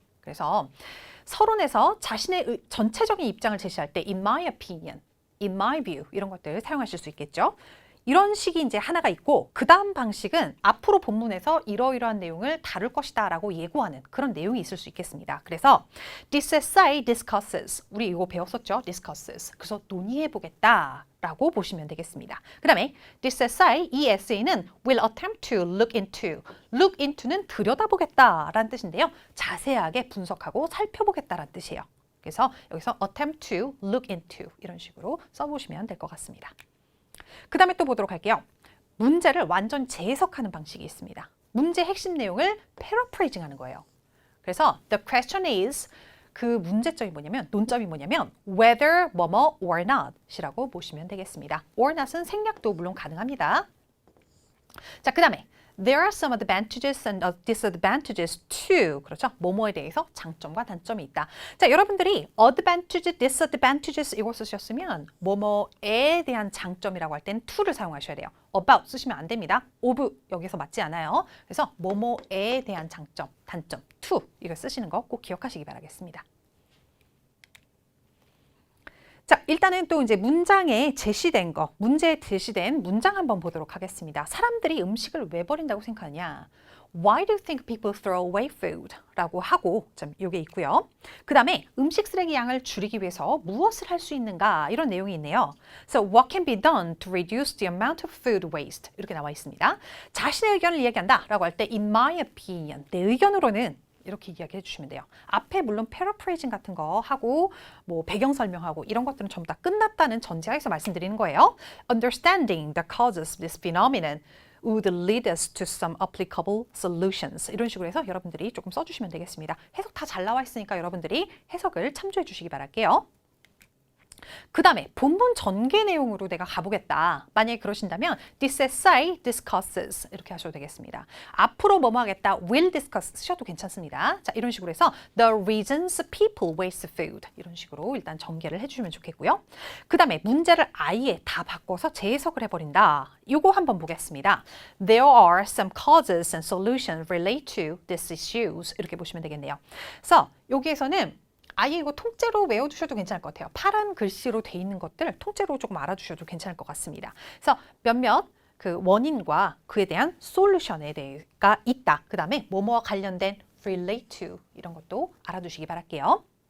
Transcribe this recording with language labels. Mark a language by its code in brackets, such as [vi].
[ko] 그래서 서론에서 자신의 전체적인 입장을 제시할 때 [en] in my opinion, in my view [ko] 이런 것들 사용하실 수 있겠죠. 이런 식이 이제 하나가 있고 그 다음 방식은 앞으로 본문에서 이러이러한 내용을 다룰 것이다 라고 예고하는 그런 내용이 있을 수 있겠습니다. 그래서 [en] this essay discusses, [ko] 우리 이거 배웠었죠? [en] discusses. [ko] 그래서 논의해보겠다 라고 보시면 되겠습니다. 그 다음에 [en] this essay, [ko] 이 에세이는 [en] will attempt to look into. [ko] look into는 들여다보겠다 라는 뜻인데요. 자세하게 분석하고 살펴보겠다 라는 뜻이에요. 그래서 여기서 attempt to look into 이런 식으로 써보시면 될 것 같습니다. 그 다음에 또 보도록 할게요. 문제를 완전 재해석하는 방식이 있습니다. 문제 핵심 내용을 패러프레이징 하는 거예요. 그래서 [en] the question is [ko] 그 문제점이 뭐냐면 논점이 뭐냐면 whether 뭐뭐 or not 이라고 보시면 되겠습니다. or not은 생략도 물론 가능합니다. 자, 그 다음에 [en] There are some advantages and disadvantages too. [ko] 그렇죠? 뭐뭐에 대해서 장점과 단점이 있다. 자, 여러분들이 advantages, disadvantages 이거 쓰셨으면 뭐뭐에 대한 장점이라고 할 때는 to를 사용하셔야 돼요. about 쓰시면 안 됩니다. of 여기서 맞지 않아요. 그래서 뭐뭐에 대한 장점, 단점, to 이거 쓰시는 거 꼭 기억하시기 바라겠습니다. 자, 일단은 또 이제 문장에 제시된 거, 문제에 제시된 문장 한번 보도록 하겠습니다. 사람들이 음식을 왜 버린다고 생각하냐? [en] Why do you think people throw away food? [ko] 라고 하고 요게 있고요. 그 다음에 음식 쓰레기 양을 줄이기 위해서 무엇을 할 수 있는가? 이런 내용이 있네요. [en] So what can be done to reduce the amount of food waste? [ko] 이렇게 나와 있습니다. 자신의 의견을 이야기한다 라고 할 때 [en] in my opinion, [ko] 내 의견으로는 이렇게 이야기해 주시면 돼요. 앞에 물론 paraphrasing 같은 거 하고 뭐 배경 설명하고 이런 것들은 전부 다 끝났다는 전제하에서 말씀드리는 거예요. [en] Understanding the causes of this phenomenon would lead us to some applicable solutions. [ko] 이런 식으로 해서 여러분들이 조금 써주시면 되겠습니다. 해석 다 잘 나와 있으니까 여러분들이 해석을 참조해 주시기 바랄게요. 그 다음에 본문 전개 내용으로 내가 가보겠다. 만약에 그러신다면 [en] this essay discusses [ko] 이렇게 하셔도 되겠습니다. 앞으로 뭐뭐 하겠다 [en] will discuss [ko] 쓰셔도 괜찮습니다. 자, 이런 식으로 해서 [en] the reasons people waste food [ko] 이런 식으로 일단 전개를 해주시면 좋겠고요. 그 다음에 문제를 아예 다 바꿔서 재해석을 해버린다. 이거 한번 보겠습니다. [en] There are some causes and solutions related to these issues [ko] 이렇게 보시면 되겠네요. 그래서 여기에서는 아예 이거 통째로 외워두셔도 괜찮을 것 같아요. 파란 글씨로 돼 있는 것들 통째로 조금 알아두셔도 괜찮을 것 같습니다. 그래서 몇몇 그 원인과 그에 대한 솔루션에 대해가 있다. 그 다음에 뭐뭐와 관련된 relate to 이런 것도 알아두시기 바랄게요.